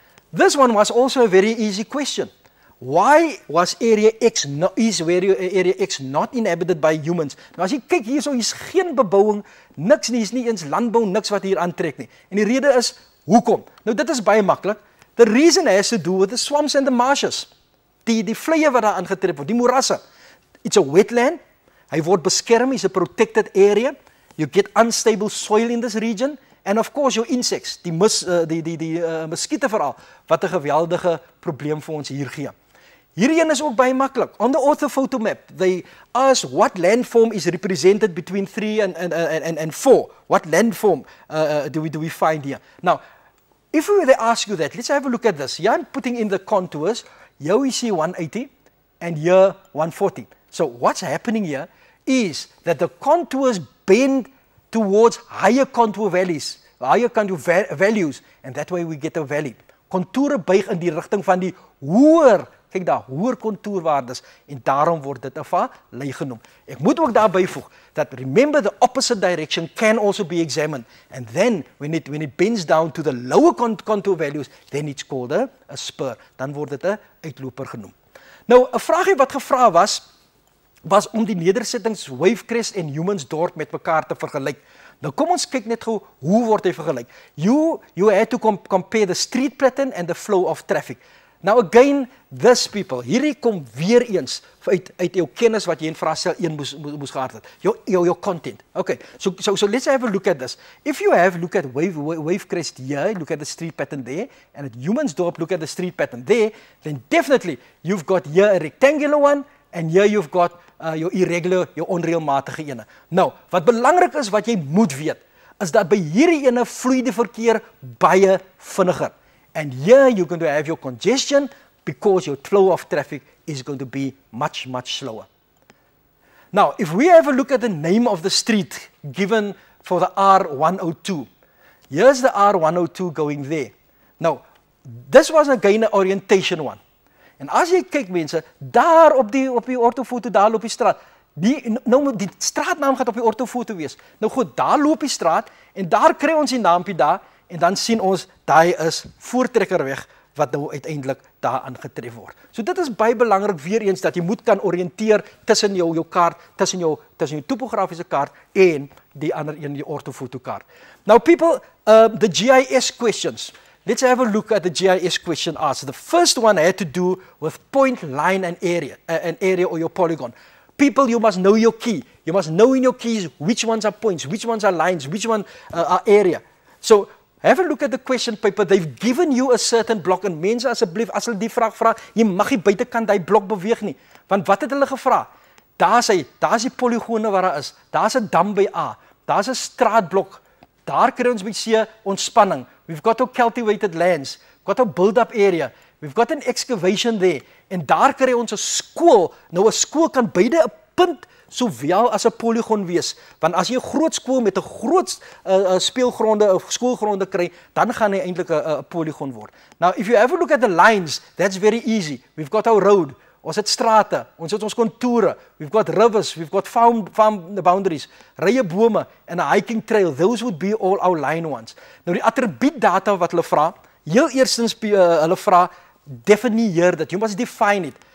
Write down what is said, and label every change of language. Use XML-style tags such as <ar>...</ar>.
<en>This one was also a very easy question. Why was area X not inhabited by humans?</en> <af>Nou as jy kyk hierso, hier's geen bebouing, niks nie, hier's nie eens landbou, niks wat hier aantrek nie. En die rede is, hoekom? Nou dit is baie maklik.</af> <en>The reason has to do with the swamps and the marshes.</en> <af>Die vleie wat daar aangetref word, die moerasse.</af> <en>It's a wetland,</en> <af>hy word beskerm,</af> <en>it's a protected area. You get unstable soil in this region. And of course your insects,</en> <af>die muskiete veral, wat 'n geweldige probleem vir ons hier gee. Hierdie een is ook baie maklik.</af> <en>On the orthophoto map, they ask what landform is represented between 3 and 4. What landform do we find here? Now, if they ask you that, let's have a look at this. Here I'm putting in the contours. Here we see 180 and here 140. So what's happening here is that the contours bend towards higher contour values, and that way we get a valley.</en> <af>Kontoure buig in die rigting van die hoër, kyk daar, hoër kontourwaardes en daarom word dit 'n vallei genoem. Ek moet ook daar byvoeg dat</af> <en>remember the opposite direction can also be examined, and then when it bends down to the lower contour values, then it's called a spur.</en> <af>Dan word dit 'n uitloper genoem. Nou 'n vraagie wat gevra was om die nedersettings Wavecrest en Humansdorp met mekaar te vergelyk. Nou kom ons kyk net gou hoe word hy vergelyk.</af> <en>You had to compare the street pattern and the flow of traffic. Now again, this people,</en> <af>hierdie kom weer eens uit jou kennis wat jy in vraestel 1 moes gehad het.</af> <en>Your content. Okay, so let's have a look at this. If you have look at Wavecrest here, look at the street pattern there, and at Humansdorp, look at the street pattern there, then definitely you've got here a rectangular one, and here you've got your irregular, your</en> <af>onreëlmatige ene. Nou, wat belangrik is wat jy moet weet, is dat by hierdie ene vloei die verkeer baie vinniger.</af> <en>And here you're going to have your congestion because your flow of traffic is going to be much, much slower. Now, if we have a look at the name of the street given for the R102, Here's the R102 going there. Now, this was again 'n orientation one.</en> <af>En as jy kyk mense, daar op die ortofoto, daar loop die straat. Die straatnaam gaan op die ortofoto wees. Nou goed, daar loop die straat en daar kry ons die naampie daar en dan sien ons daai is Voortrekkerweg wat nou uiteindelik daar aangetref word. So dit is baie belangrik weer eens dat jy moet kan oriënteer tussen jou kaart, tussen jou topografiese kaart en die ander een, die ortofoto kaart.</af> <en>Now people, the GIS questions. Let's have a look at the GIS question asked. The first one had to do with point, line, and area or your polygon. People, you must know your key. You must know in your keys which ones are points, which ones are lines, which one are area. So have a look at the question paper. They've given you a certain block.</en> <af>En mense asseblief, as hulle die vraag vra, jy mag nie buitekant daai blok beweeg nie. Want wat het hulle gevra? Daar's die polygone waar daar is. Daar's 'n dam by A. Daar's 'n straatblok. Daar kry ons by C ontspanning.</af> <en>We've got our cultivated lands. We've got our build-up area. We've got an excavation there.</en> <af>En daar kry ons 'n skool. Nou 'n skool kan beide 'n punt sowel as 'n polygon wees. Want as jy 'n groot skool met 'n groot speelgronde of skoolgronde kry, dan gaan hy eintlik 'n polygon word.</af> <en>Now if you have a look at the lines, that's very easy. We've got our road.</en> <af>Ons het strate, ons het ons kontoure,</af> <en>we've got rivers, we've got farm boundaries,</en> <af>rye bome en 'n hiking trail.</af> <en>Those would be all our line ones.</en> <af>Nou die attribuutdata wat hulle vra, heel eerstens hulle vra definieer dit.</af> <en>You must define it.</en>